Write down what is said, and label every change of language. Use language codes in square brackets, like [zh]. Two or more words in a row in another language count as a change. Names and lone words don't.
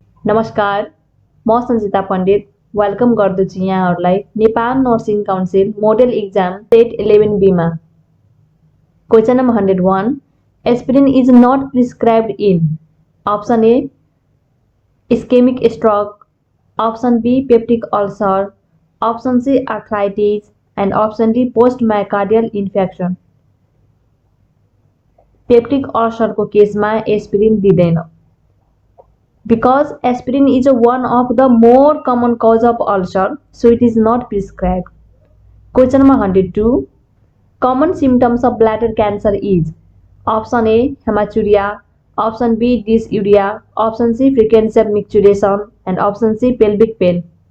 [ne] नमस्कार, म सञ्जिता पण्डित वेलकम गर्दछु यहाँहरूलाई नेपाल नर्सिङ काउन्सिल [en] model exam set [ne] 11B मा। [en] Question number 101 aspirin is not prescribed in option A ischemic stroke, option B peptic ulcer, option C arthritis and option D post myocardial infection. peptic ulcer [hi] को केस में [en] एस्पिरिन दिँदैन because aspirin is one of the more common cause of ulcer, so it is not prescribed. Question number 102 common symptoms of bladder cancer is option A hematuria, option B dysuria, option C frequency of micturition and option C pelvic pain.